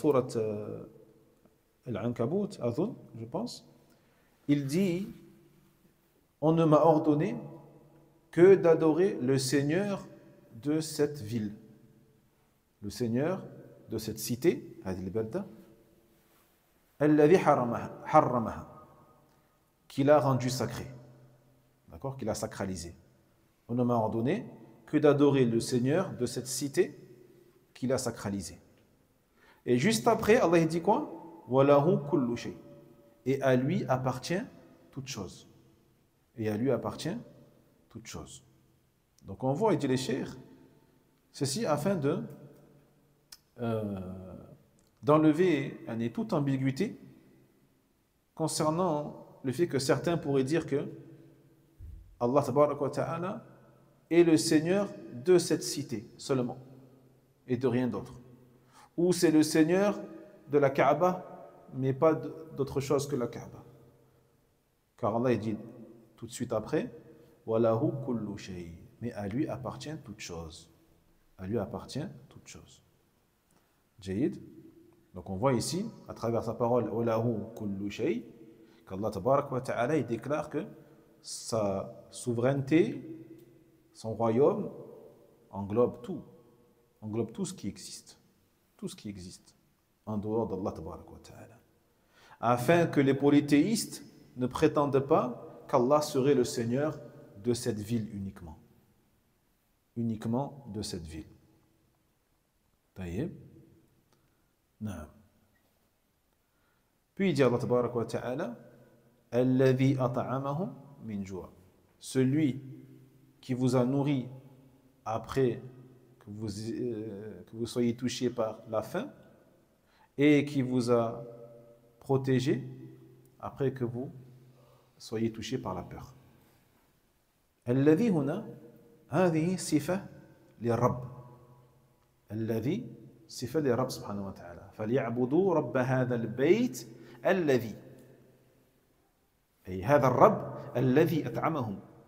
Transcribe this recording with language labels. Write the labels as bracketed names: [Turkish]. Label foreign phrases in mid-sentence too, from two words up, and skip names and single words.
[French] sourate Al-Ankabut, je pense, il dit on ne m'a ordonné que d'adorer le Seigneur de cette ville, le Seigneur de cette cité, [Arabic] الذي حرمها, [French] qu'il a rendu sacré, d'accord, qu'il a sacralisé. On ne m'a ordonné que d'adorer le Seigneur de cette cité qu'il a sacralisé. Et juste après, Allah dit quoi? [Arabic] وله كل شيء. [French] Et à lui appartient toute chose. Et à lui appartient toute chose. Donc on voit, il dit les cheikhs, ceci afin de d'enlever toute ambiguïté concernant le fait que certains pourraient dire que Allah [Arabic] تبارك وتعالى [French] est le Seigneur de cette cité seulement et de rien d'autre. Ou c'est le Seigneur de la Kaaba, mais pas d'autre chose que la Kaaba. Car Allah il dit tout de suite après, [Arabic] وله كل شيء. [French] Mais à lui appartient toute chose. À lui appartient toute chose. Jayid. Donc on voit ici, à travers sa parole, [Arabic] وله كل شيء, [French] qu'Allah [Arabic] تبارك وتعالى [French] il déclare que sa souveraineté, son royaume englobe tout ce qui existe. Tout ce qui existe en dehors d'Allah [Arabic] تبارك وتعالى. [French] Afin que les polythéistes ne prétendent pas qu'Allah serait le Seigneur de cette ville uniquement. Uniquement de cette ville. [Arabic] طيب. نعم. [French] Puis il dit Allah [Arabic] تبارك وتعالى, الذي أطعمهم من جوع'. [French] Celui qui vous a nourri après que vous soyez touché par la faim et qui vous a protégé après que vous soyez touché par la peur. [Arabic] الذي هنا, هذه صفة للرب. الذي صفة للرب سبحانه وتعالى. فليعبدوا رب هذا البيت الذي. أي هذا الرب الذي أطعمهم.